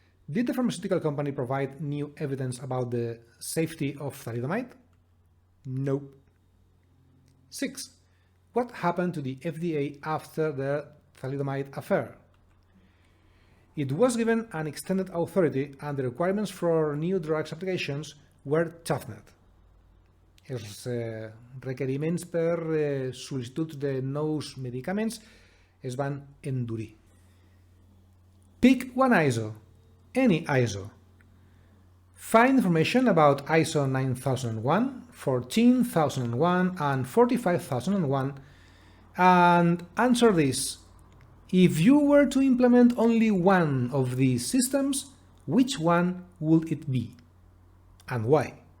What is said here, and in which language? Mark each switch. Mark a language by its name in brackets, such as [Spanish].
[English] Did the pharmaceutical company provide new evidence about the safety of thalidomide? No. 6. What happened to the FDA after the thalidomide affair? It was given an extended authority and the requirements for new drugs applications were toughened. [Catalan] Els requeriments per sol·licitud de nous medicaments es van endurir. [English] Pick one ISO, any ISO. Find information about ISO 9001, 14001 and 45001 and answer this. If you were to implement only one of these systems, which one would it be? And why?